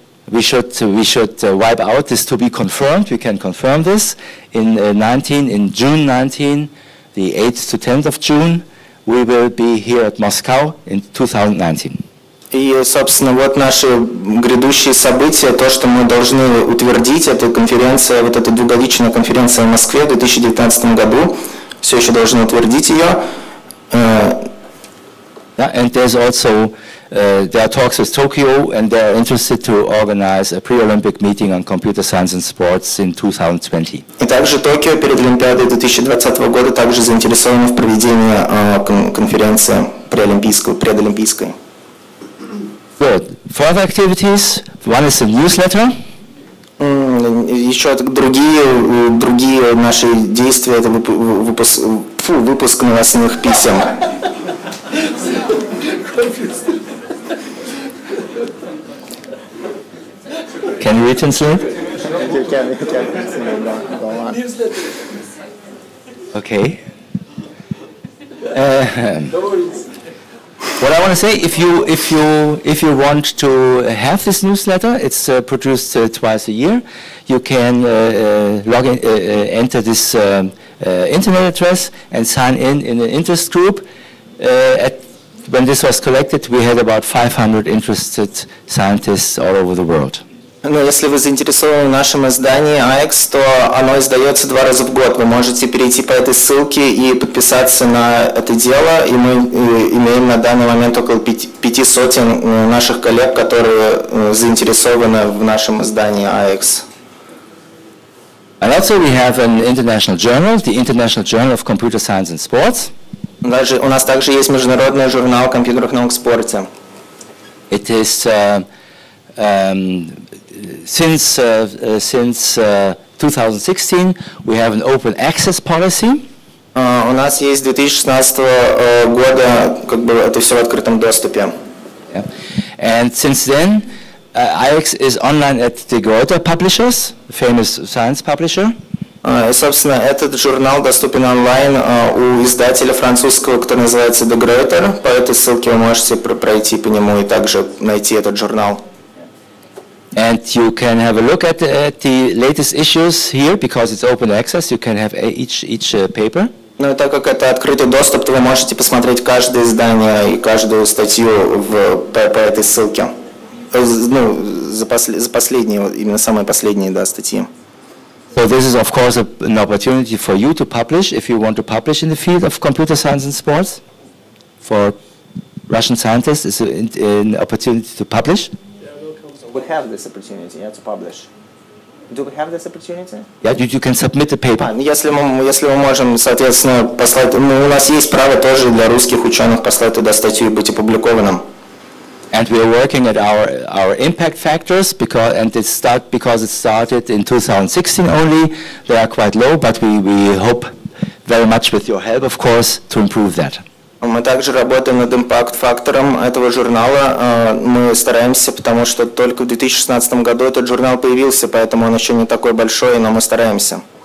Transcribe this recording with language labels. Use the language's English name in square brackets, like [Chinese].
[English] We should wipe out this to be confirmed. We can confirm this in June 19, the 8th to 10th of June. We will be here at Moscow in 2019. [Russian] И, собственно, вот наши грядущие события, то, что мы должны утвердить, это конференция, вот эта двухгодичная конференция в Москве в 2019 году, все еще должны утвердить ее. [English] And there's also, there are talks with Tokyo, and they're interested to organize a pre-Olympic meeting on computer science and sports in 2020. [Russian] И также Токио перед Олимпиадой 2020 года также заинтересованы в проведении конференции предолимпийской. [English] Good. Further activities. One is the newsletter. [Russian] Еще другие наши действия, это выпуск новостных писем. [English] Can you translate? You can go on. Okay. What I want to say, if you want to have this newsletter, it's produced twice a year. You can log in, enter this internet address and sign in an interest group. When this was collected, we had about 500 interested scientists all over the world. [Russian] Но если вы заинтересованы в нашем издании AX, то оно издается 2 раза в год. Вы можете перейти по этой ссылке и подписаться на это дело. И мы имеем на данный момент около 500 наших коллег, которые заинтересованы в нашем издании AX. [English] And also we have an international journal, the International Journal of Computer Science and Sports. [Russian] У нас также есть международный журнал компьютерных наук в спорте. [English] It is since 2016 we have an open access policy. [Russian] У нас есть с 2016 года это все в открытом доступе. [English] Yeah. And since then, IX is online at the Goethe Publishers, famous science publisher. [Russian] И, собственно, этот журнал доступен онлайн у издателя французского, который называется De Gruyter. По этой ссылке вы можете пройти по нему и также найти этот журнал. [English] And you can have a look at the latest issues here, because it's open access. You can have each paper. [Russian] Ну и так как это открытый доступ, то вы можете посмотреть каждое издание и каждую статью по этой ссылке. За последние, именно самые последние, да, статьи. [English] So this is of course an opportunity for you to publish if you want to publish in the field of computer science and sports. For Russian scientists, it's an opportunity to publish. We have this opportunity, to publish. Do we have this opportunity? Yeah, you can submit the paper. [Russian] Если мы можем, соответственно, послать, у нас есть право тоже для русских ученых послать туда статью и быть опубликованным. [English] And we are working at our impact factors because it started in 2016 only. They are quite low, but we hope very much with your help, of course, to improve that. [Russian] Мы также работаем над импакт-фактором этого журнала. Мы стараемся, потому что только в 2016 году этот журнал появился, поэтому он еще не такой большой, но мы стараемся.